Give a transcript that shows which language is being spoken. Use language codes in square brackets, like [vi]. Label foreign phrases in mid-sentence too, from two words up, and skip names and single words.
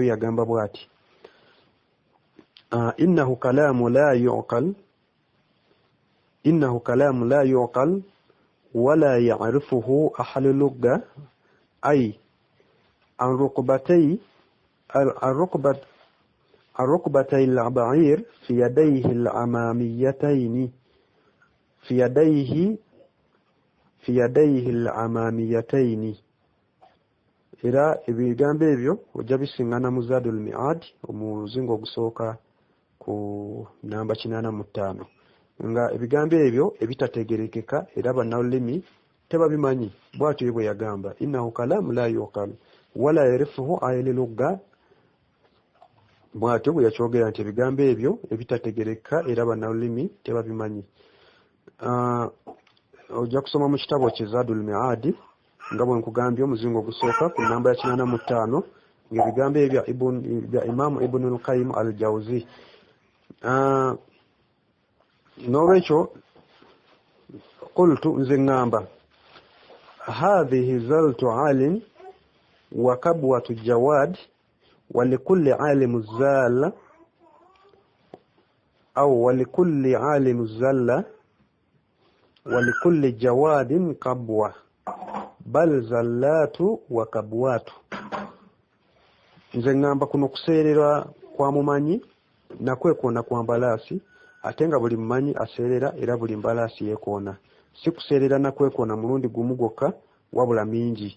[lg] Yagamba bw'ati [ar] إنه كلام لا يعقل ولا يعرفه أهل اللغة أي الركبتي البعير في يديه الأماميتين [lg] era ebigambo ebyo ojja bisiŋŋana mu Zaadul Mi'aad omuzingo ogusooka ku namba 85 nga ebigambo ebyo ebitategerekeka era bannalulimi tebabimanyi. Bw'atyo bwe yagamba [ar] إنه كلام لا يعقل ولا يعرفه أهل اللغة. [lg] Bw'atyo bwe yakyogera nti ebigambo ebyo ebitategerekeka era bannalulimi tebabimanyi. Ojja kusoma mu kitabo kye Zaadul Mi'aad nga bwe nkugambye omuzingo ogusooka ku namba ya 85 ng'ebigambo ebyo bya Imaamu Ibnul Qayyim al-Jawzi. [ar] N'olwekyo qultu [lg] nze ŋŋamba [ar] هذه زلة عالم وكبوة جواد ولكل عالم زلة أو ولكل عالم زلة ولكل جواد كبوة بل زلة وكبوة. [lg] Nze ŋŋamba kuno kuseerera kwa mumanyi nakwekoona kwa mbalaasi, ate nga buli mumanyi aseerera era buli mbalaasi yeekoona. Si kuseerera nakwekoona mulundi gumu gwokka wabula mingi.